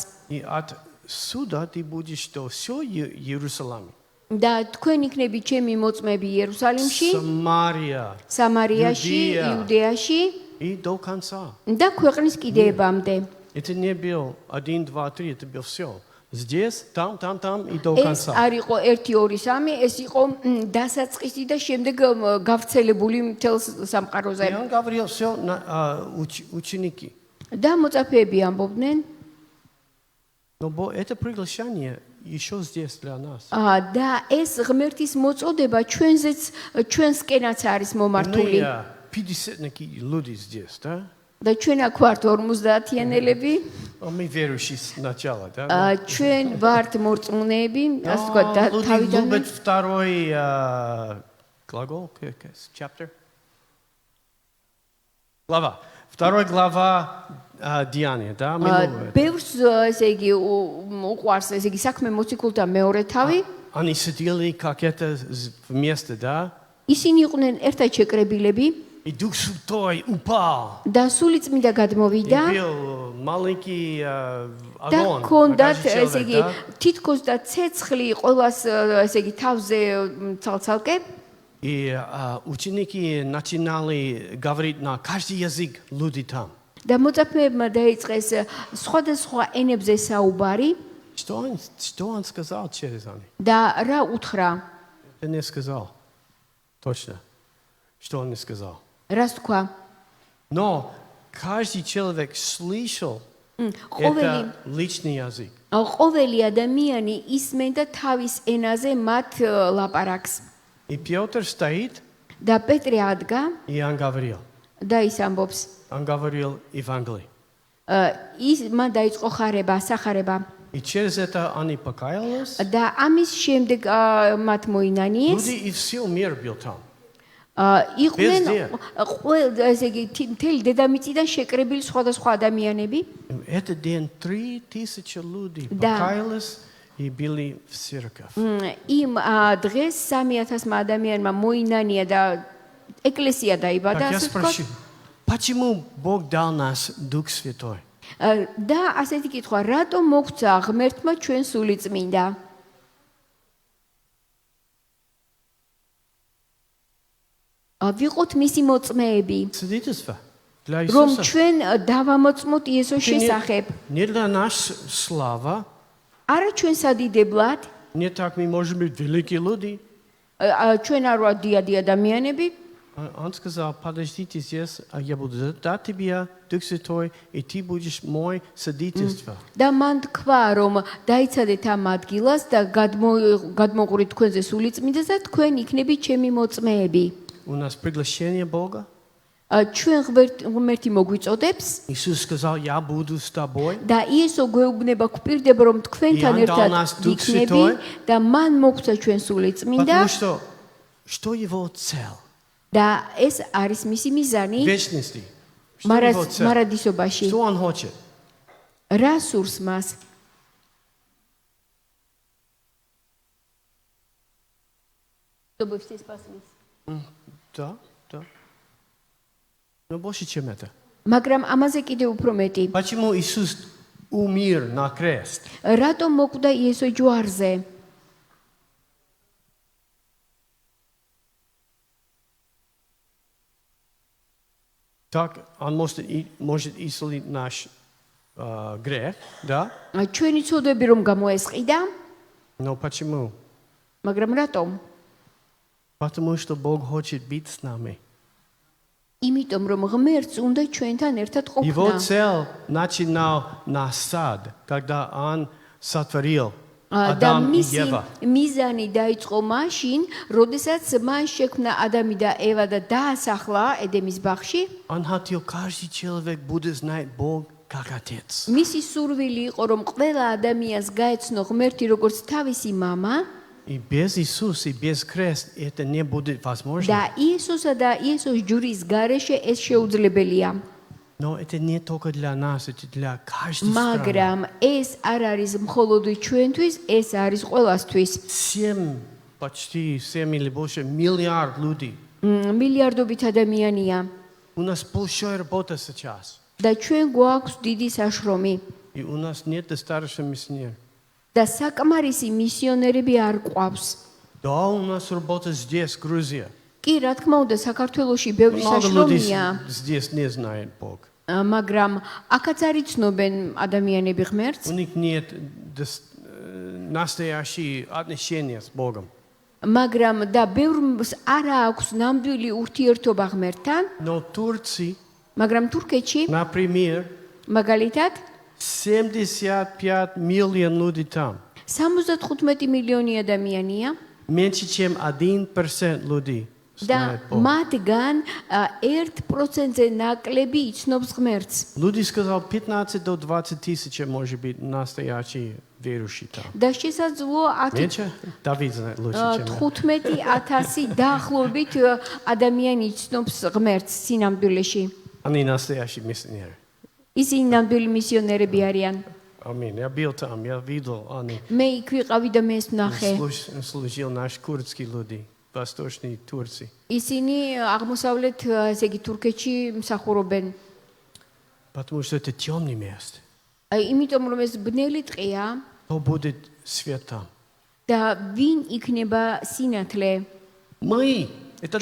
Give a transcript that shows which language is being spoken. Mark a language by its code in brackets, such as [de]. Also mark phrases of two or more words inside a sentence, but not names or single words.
[ru] И отсюда ты будешь до всего Иерусалима. [ka] და თქვენ იქნები ჩემი მოწმები იერუსალიმში, [ru] Самария. [ka] სამარიაში, [ru] Иудея. [ka] იუდეაში [ru] И до конца. [ka] და ქვეყნის კიდეებამდე. [ru] Это не был 1, 2, 3, это было все. Здесь, там и до [ka] ეს [ru] конца. [ka] არ იყო 1 2 3, ეს იყო დასაწყისი და შემდეგ გავრცელებული მთელ სამყაროზე. [ru] И он говорил все ученики. [ka] და მოწაფეები ამბობდნენ, [ru] Но это приглашение еще здесь для нас. [ka] და ეს ღმერთის მოწოდება ჩვენსკენაც არის მომართული. [ru] 50 люди здесь, да? [ka] და ჩვენ აქ ვართ 50-იანელები, [ru] Мы верующие сначала, да? [ka] ჩვენ ვართ მორწმუნეები, ასე ვთქვათ, [ru] Люди [ka] თავიდან. [ru] любят второй глагол, chapter. Глава. Второй глава Деяния, да? [ka] ბევრს ესე იგი უყვარს, ესე იგი საქმე მოციქულთა მეორე თავი. [ru] Они сидели как это вместе, да? [ka] ისინი იყვნენ ერთად შეკრებილები [ru] И Дух Святой упал. [ka] და სულიწმინდა გადმოვიდა [ru] И был маленький [ka] და [ru] огонь. [ka] ქონდათ [ru] каждый [ka] ესე [ru] человек, [ka] იგი [ru] да? [ka] თითქოს და ცეცხლი ყოველას ესე იგი თავზე ცალ-ცალკე [ru] И ученики начинали говорить на каждый язык люди там. [ka] და მოწაფეებმა დაიწყეს სხვადასხვა ენებზე საუბარი [ru] Что он сказал через они? [ka] და რა უთხრა? [ru] Ты не сказал. Точно. Что он не сказал? [ka] რას თქვა? [ru] Но каждый человек слышал Это личный язык. [ka] ყოველი ადამიანი ისმენდა თავის ენაზე მათ ლაპარაკს. [ru] И Петр стоит, [ka] და პეტრე ადგა [ru] и он говорил. [ka] და ის ამბობს. [ru] Он говорил Евангелие. [ka] მან დაიწყო ხარება, სახარება. [ru] И через это они покаялись. [ka] და ამის შემდეგ მათ მოინანიეს. [ru] Люди из всего мира был там. [ka] იყვნენ ესე იგი მთელი დედამიწიდან შეკრებილი სხვადასხვა ადამიანები. [ru] Этот день 3000 людей покаялись и были в церковь. [ka] იმ დღეს 3000 ადამიანმა მოინანია და ეკლესია დაიბადა, [ru] Так я [ka] ასე ვთქვათ. [ru] спрошу, почему Бог дал нас Дух Святой? [ka] და ასეთი კითხვა, რატომ მოგცა ღმერთმა ჩვენ სულიწმინდა? ვიყოთ მისი მოწმეები, [ru] Свидетельство для [ka] რომ [ru] Иисуса. [ka] ჩვენ დავამოწმოთ იესოს შესახებ. [ru] Не для нас слава, [ka] არა ჩვენ სადიდებლად, [ru] не так мы можем быть великие люди. [ka] ჩვენ არ ვართ დიადი ადამიანები. [ru] Он сказал, подождите здесь, а я буду дать тебе Дух Святой, и ты будешь мой свидетельство. [ka] და მან თქვა, რომ დაიცადეთ ამ ადგილას და გადმოღვრით თქვენზე სულიწმინდას და თქვენ იქნებით ჩემი მოწმეები. [ru] У нас приглашение Бога. [ka] ჩვენ ღმერთი მოგვიწოდებს [ru] Иисус сказал, я буду с тобой. [ka] და იესო გვეუბნება გვპირდება რომ თქვენთან ერთად იქნები და მან მოგცა ჩვენ სულიწმინდა [ru] Потому что его цель? [ka] და ეს არის მისი მიზანი [ru] Вечности. Что его цель? [ka] მარადისობაში. [ru] Что он хочет? [ka] რა სურს მას? [ru] Да, да. Но больше, чем это. [ka] მაგრამ ამაზე კიდე უფრო მეტი. [ru] Почему Иисус умер на крест? [ka] რატომ მოკვდა იესო ჯვარზე? [ru] Так, он может исцелить наш грех, да? [ka] ჩვენი ცოდვები რომ გამოესყიდა, [ru] Но почему? [ka] მაგრამ ратом? [ru] Потому что Бог хочет быть с нами. [ka] იმიტომ რომ ღმერთს უნდა ჩვენთან ერთად [ru] Его [ka] ყოფნა. [ru] цель начинал на сад, когда он сотворил [ka] და [ru] Адам и [ka] მისი [ru] Ева. [ka] მიზანი დაიწყო მაშინ, როდესაც მან შექმნა ადამი და ევა და დაასახლა ედემის ბაღში. [ru] Он хотел, каждый человек будет знать Бог как Отец. [ka] მისი სურვილი იყო, რომ ყველა ადამიანს გაეცნო ღმერთი როგორც თავისი мама. [ru] И без Иисуса, и без креста это не будет возможно. [ka] და იესოსა და იესოს ჯვრის გარეშე ეს შეუძლებელია. [ru] Но это не только для нас, это для каждой страны. [ka] მაგრამ ეს არ არის მხოლოდ ჩვენთვის, ეს არის ყველასთვის. [ru] 7 или больше миллиард людей. [ka] მილიარდობით ადამიანია [ru] У нас большая работа сейчас. [ka] და ჩვენ გვაქვს დიდი საშრომი [ru] И у нас нет достаточно миссионеров. [ka] და საკმარისი მისიონერები არ ყვავს. [ru] Да, у нас работа здесь, Грузия. [ka] კი, რა თქმა უნდა, საქართველოში ბევრი [ru] Много людей [ka] საშრომია, [ru] здесь не знают Бог. [ka] მაგრამ აქაც არ იცნობენ ადამიანები ღმერთს, [ru] У них нет настоящие отношения с Богом. [ka] მაგრამ და ბევრს არ აქვს ნამდვილი ურთიერთობა ღმერთთან, [ru] Но в Турции, [ka] მაგრამ თურქეთში, [ru] например, [ka] მაგალითად, [ru] 75 миллионов людей там. [ka] 75 მილიონი ადამიანია [ru] Меньше, чем 1% людей [ka] და [ru] знает Бог. [ka] მათგან 1%-ზე наკლები იცნობს ღმერთს. [ru] Люди сказал 15 до 20 тысяч, может быть, настоящие верующие там. [ka] და შესაძლოა [ru] Меньше? Давид знает лучше, чем я. [ka] 15,000 დაახლოებით ადამიანი იცნობს ღმერთს სინამდვილეში. [ru] Они настоящие миссионеры. [ka] ისინი ნამდვილი მისიონერები არიან. [ru] Аминь. Я был там, я видел, они [ka] მე იქ ვიყავი და მე ეს ვნახე. [ru] служил наши курдские люди, восточные Турции. [ka] ისინი აღმოსავლეთ, ესე იგი თურქეთში მსახურობენ. [ru] Потому что это темное место. [ka] იმიტომ რომ ეს ბნელი ტყეა [ru] Кто будет свет там? [ka] და ვინ იქნება სინათლე? [ru] Мы. Это